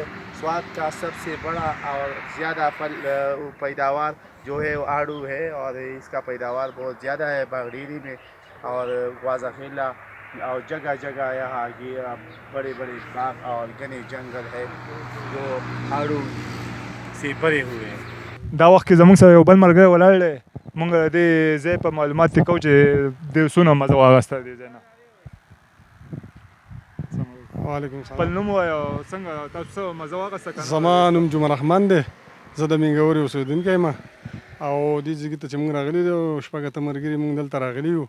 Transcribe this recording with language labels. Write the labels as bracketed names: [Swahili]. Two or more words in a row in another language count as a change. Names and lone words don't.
[Hindi] स्वाद का सबसे बड़ा और ज़्यादा फल पैदावार जो है वो आड़ू है और इसका पैदावार बहुत ज़्यादा है बागडीरी में और ख्वाजाफिला और जगह जगह यहाँ ये बड़े बड़े बाग और घने जंगल है जो आड़ू से भरे हुए हैं। [Pashto] دا وخت کې زموږ سره یو بل ملګری ولاړ دی. موږ د دې ځای په معلومات کې کوو چې د څونه مزه واخیسته دې ځای نه. وعلیکم خپل السلام. نوم ووایه او څنګه تاسو څه مزه واخیسته که نه؟ زما نوم جمعه رحمان دی. زه د مینګورې اوسېدونکی یم او دې ځایګي ته چې موږ راغلي یو شپږ اتۀ ملګري موږ دلته راغلي یو.